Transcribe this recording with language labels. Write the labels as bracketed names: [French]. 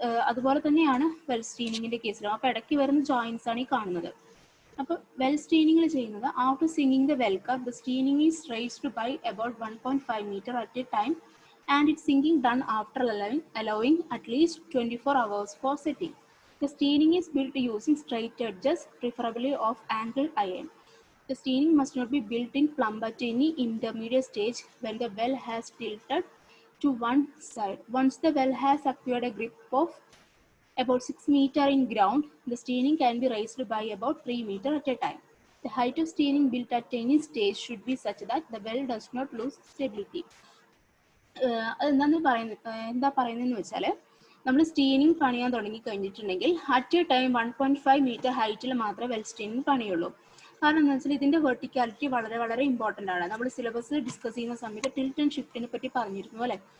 [Malayalam] അതുപോലെ തന്നെയാണ് വെൽ സ്റ്റീനിങ്ങിന്റെ കേസിലും. അപ്പൊ ഇടയ്ക്ക് വരുന്ന ജോയിന്റ്സ് ആണ് ഈ കാണുന്നത്. അപ്പൊ വെൽ സ്റ്റീനിങ്ങിൽ ചെയ്യുന്നത് [English] After sinking the well curb, the steening is raised by about 1.5 metre at a time and its sinking done after allowing at least 24 hours for setting. The steening is built using straight edges, preferably of angled iron. The steening must not be built in plumb at any intermediate stage when the well has tilted to one side. Once the well has acquired a grip of about 6 meters in ground, the steening can be raised by about 3 meters at a time. The height of steening built at any stage should be such that the well does not lose stability. [Malayalam] എന്താ പറയുന്നതെന്ന് വെച്ചാൽ നമ്മൾ steining പണിയാൻ തുടങ്ങി കഴിഞ്ഞിട്ടുണ്ടെങ്കിൽ [English] at a time [Malayalam] 1.5 metre ഹൈറ്റിൽ മാത്രമേ well steining പണിയുള്ളൂ. കാരണം എന്താ വെച്ചാൽ ഇതിന്റെ വെർട്ടിക്കാലിറ്റി വളരെ വളരെ ഇമ്പോർട്ടന്റ് ആണ്. നമ്മൾ സിലബസ് ഡിസ്കസ് ചെയ്യുന്ന സമയത്ത് ടിൽറ്റ് ആൻഡ് ഷിഫ്റ്റിനെ പറ്റി പറഞ്ഞിരുന്നു അല്ലെ.